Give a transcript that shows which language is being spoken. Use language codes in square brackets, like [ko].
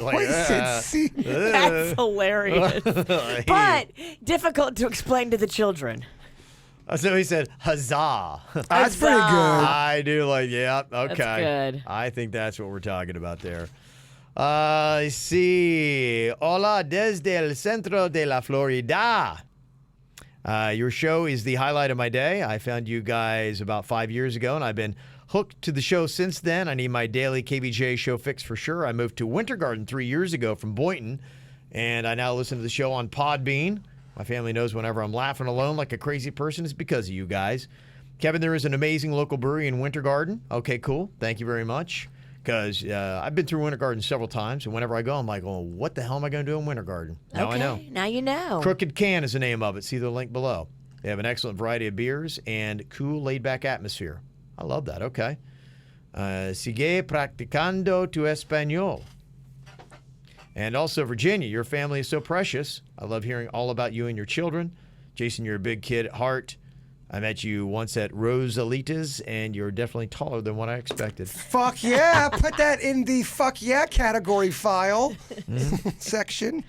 [en] Like, Wasted Seaman. That's hilarious. But difficult to explain to the children. So he said, huzzah. That's pretty good. I do like, yeah, okay. That's good. I think that's what we're talking about there. Let's see. [es] Hola desde el centro de la Florida. [en] Your show is the highlight of my day. I found you guys about 5 years ago, and I've been hooked to the show since then. I need my daily KVJ show fix for sure. I moved to Winter Garden 3 years ago from Boynton, and I now listen to the show on Podbean. My family knows whenever I'm laughing alone like a crazy person, it's because of you guys. Kevin, there is an amazing local brewery in Winter Garden. Okay, cool. Thank you very much. Because I've been through Winter Garden several times, and whenever I go, I'm like, oh, what the hell am I going to do in Winter Garden? Now I know. Now you know. Crooked Can is the name of it. See the link below. They have an excellent variety of beers and cool, laid-back atmosphere. I love that. Okay. [es] Sigue practicando tu español. [en] And also, Virginia, your family is so precious. I love hearing all about you and your children. Jason, you're a big kid at heart. I met you once at Rosalita's, and you're definitely taller than what I expected. Fuck yeah. Put that in the fuck yeah category file section.